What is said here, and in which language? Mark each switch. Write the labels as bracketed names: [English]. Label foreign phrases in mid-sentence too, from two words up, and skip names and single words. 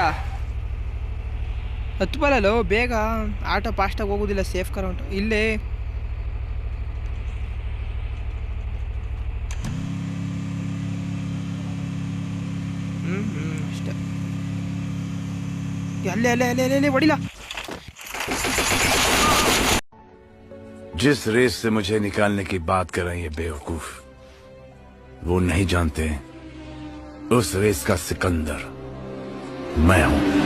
[Kannada] ಹತ್ತು ಬರಲ್ಲೋ ಬೇಗ. ಆಟೋ ಫಾಸ್ಟಾಗಿ ಹೋಗೋದಿಲ್ಲ, [English] safe car [Kannada] ಉಂಟು ಇಲ್ಲೇ. ಅಷ್ಟೇ. ಅಲ್ಲೇ ಅಲ್ಲೇ ಅಲ್ಲೇ ಅಲ್ಲೇ ಹೊಡಿಲ್ಲ. [Hindi] जिस रेस से मुझे निकालने की बात कर रहे हैं ये बेवकूफ, वो नहीं जानते उस रेस का सिकंदर मैं हूं.